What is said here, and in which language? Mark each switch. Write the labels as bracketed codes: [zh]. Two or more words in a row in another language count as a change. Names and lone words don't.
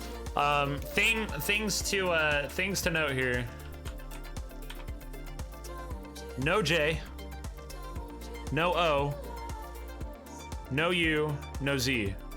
[en] Things to note here. No J, no O, no U, no Z.